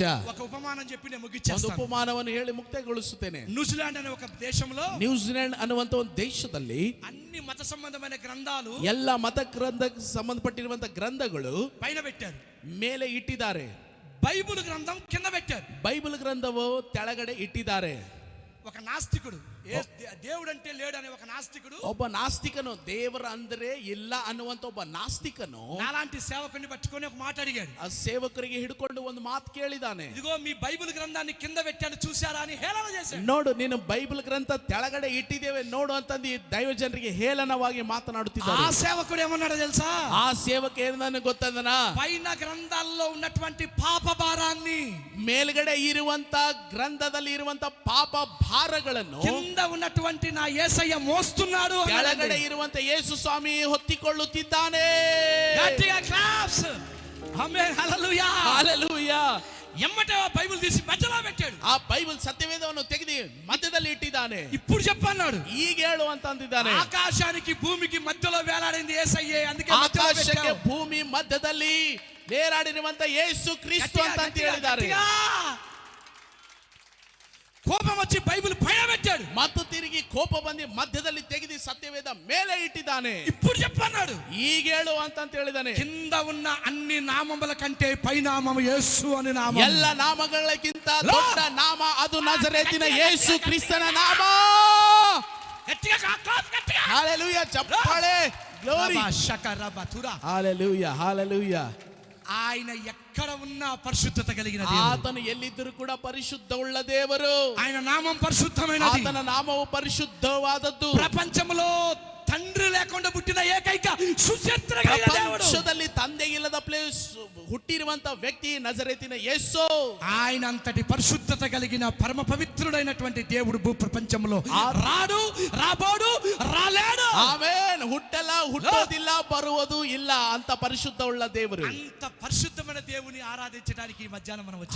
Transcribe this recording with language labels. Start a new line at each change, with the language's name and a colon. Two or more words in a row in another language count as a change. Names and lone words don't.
Telugu: ఒక ఉపమానం చెప్పి నేను
Kannada: ಒಂದು
Telugu: ముగించేస్తాను.
Kannada: ಉಪಮಾನವನ್ನು ಹೇಳಿ ಮುಕ್ತಾಯಗೊಳಿಸುತ್ತೇನೆ.
Telugu: న్యూజిలాండ్ అనే ఒక దేశంలో
Kannada: ನ್ಯೂಜಿಲೆಂಡ್ ಅನ್ನುವಂತ ಒಂದು ದೇಶದಲ್ಲಿ
Telugu: అన్ని మత సంబంధమైన గ్రంథాలు
Kannada: ಎಲ್ಲ ಮತ ಗ್ರಂಥ ಸಂಬಂಧಪಟ್ಟಿರುವಂತ ಗ್ರಂಥಗಳು
Telugu: పైన పెట్టారు,
Kannada: ಮೇಲೆ ಇಟ್ಟಿದ್ದಾರೆ.
Telugu: బైబిల్ గ్రంథం కింద పెట్టారు.
Kannada: ಬೈಬಲ್ ಗ್ರಂಥವು ತೆಳಗಡೆ ಇಟ್ಟಿದ್ದಾರೆ.
Telugu: ఒక నాస్తికుడు, దేవుడు అంటే లేడు అనే ఒక నాస్తికుడు,
Kannada: ಒಬ್ಬ ನಾಸ್ತಿಕನು, ದೇವರ ಅಂದ್ರೆ ಇಲ್ಲ ಅನ್ನುವಂತ ಒಬ್ಬ ನಾಸ್ತಿಕನು
Telugu: నాలాంటి సేవకుని పట్టుకొని ఒక మాట అడిగాడు.
Kannada: ಆ ಸೇವಕರಿಗೆ ಹಿಡ್ಕೊಂಡು ಒಂದು ಮಾತು ಕೇಳಿದಾನೆ.
Telugu: ఇదిగో మీ బైబిల్ గ్రంథాన్ని కింద పెట్టాను చూసారా అని హేళన చేశాడు.
Kannada: ನೋಡು, ನೀನು ಬೈಬಲ್ ಗ್ರಂಥ ತೆಳಗಡೆ ಇಟ್ಟಿದ್ದೇವೆ ನೋಡು ಅಂತಂದು ದೈವ ಜನರಿಗೆ ಹೇಳನವಾಗಿ ಮಾತನಾಡುತ್ತಿದ್ದಾರೆ.
Telugu: ఆ సేవకుడు ఏమన్నాడో తెలుసా?
Kannada: ಆ ಸೇವಕ ಏನನ್ನ ಗೊತ್ತಂದನ,
Telugu: పైన గ్రంథాల్లో ఉన్నటువంటి పాప భారాన్ని,
Kannada: ಮೇಲ್ಗಡೆ ಇರುವಂತ ಗ್ರಂಥದಲ್ಲಿ ಇರುವಂತ ಪಾಪ ಭಾರಗಳನ್ನು
Telugu: కింద ఉన్నటువంటి నా యేసయ్య మోస్తున్నాడు.
Kannada: ಕೆಳಗಡೆ ಇರುವಂತ ಯೇಸು ಸ್ವಾಮಿ ಹೊತ್ತಿಕೊಳ್ಳುತ್ತಿದ್ದಾನೆ.
Telugu: గట్టిగా క్లాప్స్. ఆమేన్, హల్లెలూయా,
Kannada: ಹಲ್ಲೆಲೂಯಾ.
Telugu: ఎమ్మటే ఆ బైబిల్ తీసి మధ్యలో పెట్టాడు.
Kannada: ಆ ಬೈಬಲ್ ಸತ್ಯವೇದವನ್ನು ತೆಗೆದು ಮಧ್ಯದಲ್ಲಿ ಇಟ್ಟಿದ್ದಾನೆ.
Telugu: ఇప్పుడు చెప్పన్నాడు,
Kannada: ಈಗ ಹೇಳು ಅಂತ ಅಂದಿದ್ದಾನೆ.
Telugu: ఆకాశానికి భూమికి మధ్యలో వేలాడింది యేసయ్యే, అందుకే మధ్యలో
Kannada: ಆಕಾಶಕ್ಕೆ
Telugu: పెట్టావు.
Kannada: ಭೂಮಿ ಮಧ್ಯದಲ್ಲಿ ನೇರಾಡಿರುವಂತ ಯೇಸು ಕ್ರಿಸ್ತು ಅಂತ ಹೇಳಿದ್ದಾರೆ.
Telugu: కోపం వచ్చి బైబిల్ పైన పెట్టాడు.
Kannada: ಮತ್ತು ತಿರುಗಿ ಕೋಪ ಬಂದು ಮಧ್ಯದಲ್ಲಿ ತೆಗೆದು ಸತ್ಯವೇದ ಮೇಲೆ ಇಟ್ಟಿದ್ದಾನೆ.
Telugu: ఇప్పుడు చెప్పన్నాడు,
Kannada: ಈಗ ಹೇಳು ಅಂತ ಹೇಳಿದಾನೆ.
Telugu: కింద ఉన్న అన్ని నామముల కంటే పై నామము యేసు అని నామం.
Kannada: ಎಲ್ಲ ನಾಮಗಳಕ್ಕಿಂತ ದೊಡ್ಡ ನಾಮ ಅದು ನಜರೇತಿನ ಯೇಸು ಕ್ರಿಸ್ತನ ನಾಮ.
Telugu: గట్టిగా క్లాప్స్, గట్టిగా.
Kannada: ಹಲ್ಲೆಲೂಯಾ, ಚಪ್ಪಾಳೆ, ಗ್ಲೋರಿ. రబా షక రబా తురా. ಹಲ್ಲೆಲೂಯಾ, ಹಲ್ಲೆಲೂಯಾ.
Telugu: ఆయన ఎక్కడ ఉన్నా పరిశుద్ధత కలిగిన దేవుడు.
Kannada: ಆತನು ಎಲ್ಲಿದ್ದರೂ ಕೂಡ ಪರಿಶುದ್ಧವುಳ್ಳ ದೇವರು.
Telugu: ఆయన నామం పరిశుద్ధమైనది.
Kannada: ಆತನ ನಾಮವು ಪರಿಶುದ್ಧವಾದದ್ದು.
Telugu: ప్రపంచంలో తండ్రి లేకుండా పుట్టిన ఏకైక సుచరిత్ర కలిగిన దేవుడు.
Kannada: ಪ್ರಪಂಚದಲ್ಲಿ ತಂದೆ ಇಲ್ಲದ ಪ್ಲೇಸ್ ಹುಟ್ಟಿರುವಂತ ವ್ಯಕ್ತಿ ನಜರೇತಿನ ಯೇಸು.
Telugu: ఆయన అంతటి పరిశుద్ధత కలిగిన పరమ పవిత్రుడైనటువంటి దేవుడు భూ ప్రపంచంలో రాడు, రాబోడు, రాలేడు.
Kannada: ಆಮೆನ್. ಹುಟ್ಟಲ್ಲ, ಹುಟ್ಟೋದಿಲ್ಲ, ಬರುವುದು ಇಲ್ಲ ಅಂತ ಪರಿಶುದ್ಧವುಳ್ಳ ದೇವರು.
Telugu: అంత పరిశుద్ధమైన దేవుని ఆరాధించడానికి ఈ మధ్యాహ్నం మనం వచ్చాం.